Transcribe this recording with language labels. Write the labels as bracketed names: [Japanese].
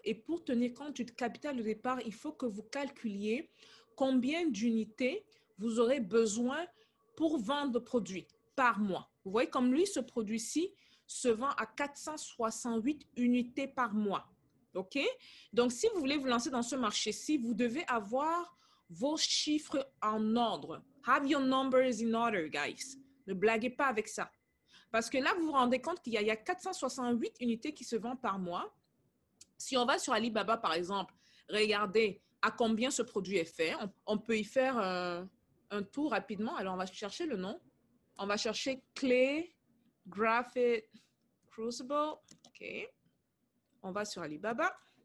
[French] Et pour tenir compte du capital de départ, il faut que vous calculiez combien d'unités vous aurez besoin pour vendre le produit par mois. Vous voyez, comme lui, ce produit-ci se vend à 468 unités par mois. OK? Donc, si vous voulez vous lancer dans ce marché-ci, vous devez avoir vos chiffres en ordre. [English] Have your numbers in order, guys. [French] Ne blaguez pas avec ça. Parce que là, vous vous rendez compte qu'il y a 468 unités qui se vendent par mois. Si on va sur Alibaba, par exemple, regardez à combien ce produit est fait. On peut y faire un tour rapidement. Alors, on va chercher le nom. On va chercher Clay Graphite Crucible. OK. On va sur Alibaba.